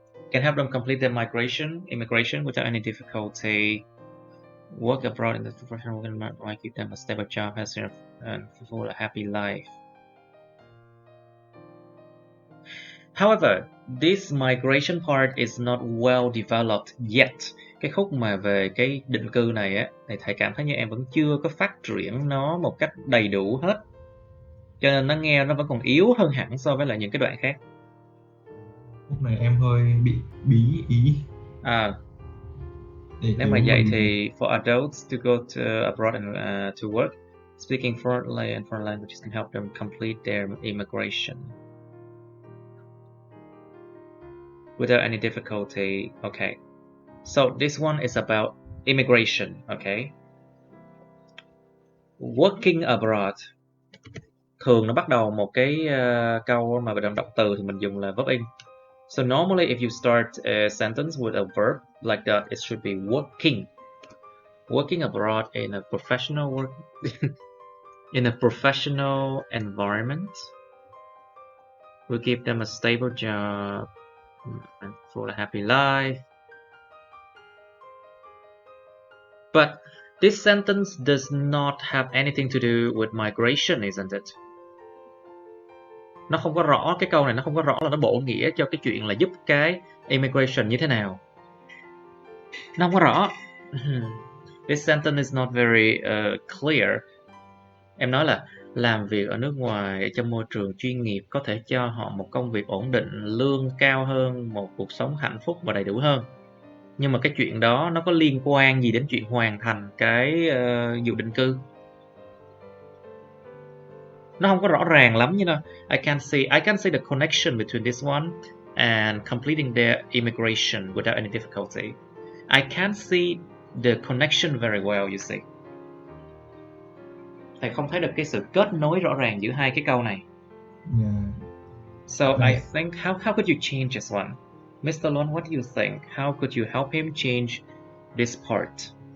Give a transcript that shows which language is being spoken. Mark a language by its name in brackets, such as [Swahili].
[English] Can help them complete their immigration without any difficulty. Work abroad in the professional environment, give them a stable job, and fulfill a happy life. However, this migration part is not well developed yet. [Vietnamese] Cái khúc mà về cái định cư này á, thì thầy cảm thấy như em vẫn chưa có phát triển nó một cách đầy đủ hết. Cho nên nó nghe nó vẫn còn yếu hơn hẳn so với lại những cái đoạn khác. Lúc này em hơi bị bí ý. Nếu mà vậy thì [English] for adults to go to abroad and to work, speaking fluently and foreign languages can help them complete their immigration without any difficulty. Okay, so this one is about immigration. Okay, working abroad. [Vietnamese] Thường nó bắt đầu một cái câu mà động động từ thì mình dùng là verb in. [English] So normally if you start a sentence with a verb like that, it should be working. Working abroad in a professional in a professional environment will give them a stable job and for a happy life. But this sentence does not have anything to do with migration, isn't it? [Vietnamese] Nó không có rõ, cái câu này nó không có rõ là nó bổ nghĩa cho cái chuyện là giúp cái immigration như thế nào. Nó không có rõ. [English] This sentence is not very clear. [Vietnamese] Em nói là làm việc ở nước ngoài trong môi trường chuyên nghiệp có thể cho họ một công việc ổn định, lương cao hơn, một cuộc sống hạnh phúc và đầy đủ hơn. Nhưng mà cái chuyện đó nó có liên quan gì đến chuyện hoàn thành cái vụ định cư? Nó không có rõ ràng lắm như nào. [English] I can see the connection between this one and completing their immigration without any difficulty. I can't see the connection very well, you see. [Vietnamese] Thầy không thấy được cái sự kết nối rõ ràng giữa hai cái câu này. [English] Yeah. So I think how could you change this one? Mr. Lon, what do you think? How could you help him change this part?